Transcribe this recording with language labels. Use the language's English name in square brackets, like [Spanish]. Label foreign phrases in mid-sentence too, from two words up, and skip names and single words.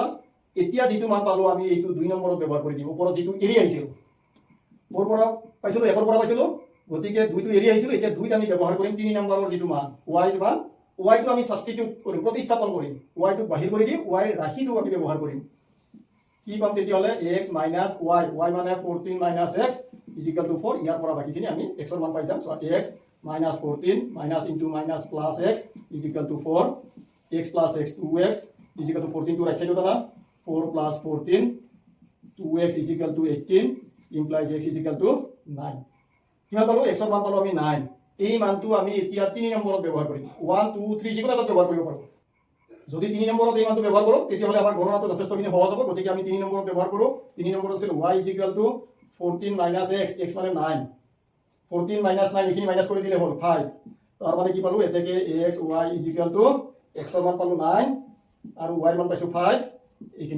[Assamese] এতিয়া যিটো মান পালোঁ আমি এইটো 2 নম্বৰত ব্যৱহাৰ কৰি দিম। ওপৰত যিটো এৰি আহিছিল, ক'ৰ পৰা পাইছিলোঁ, 1ৰ পৰা পাইছিলোঁ, গতিকে 2টো এৰি আহিছিলোঁ, এতিয়া 2ত আমি ব্যৱহাৰ কৰিম 3 নম্বৰৰ যিটো মান y ৰ মান, y টো আমি সাবস্টিটিউট কৰিম, প্ৰতিস্থাপন কৰিম, y টোক বাহিৰ কৰি দিম, y ৰাশিটো আমি ব্যৱহাৰ কৰিম। কি পাম তেতিয়াহ'লে, x - y, y মানে 14 - x = 4, ইয়াৰ পৰা বাকীখিনি আমি x ৰ মান পাই যাম। [English] x - 14 - plus x = 4, x plus x 2x = 14 to right side of the 4 plus 14 2x = 18 implies x = 9. [Assamese] কিমান পালো, x ৰ মান পালো আমি 9। এই মানটো আমি এতিয়া 3 নম্বৰত ব্যৱহাৰ কৰিম। 1 2 3 যিকোনো এটা ব্যৱহাৰ কৰিব পাৰো। যদি 3 নম্বৰত এই মানটো ব্যৱহাৰ কৰো তেতিয়াহ'লে আমাৰ গণনাটো যথেষ্টখিনি সহজ হ'ব, গতিকে আমি 3 নম্বৰত ব্যৱহাৰ কৰো। 3 নম্বৰত আছিল y = 14 - x, x মানে 9, 14 - 9 এইখিনি মাইনাস কৰি দিলে হ'ল 5, তাৰ মানে কি পালো, এতেকে x y = x ৰ মান পালো 9 আৰু y ৰ মান পাইছো 5, এইখিনি।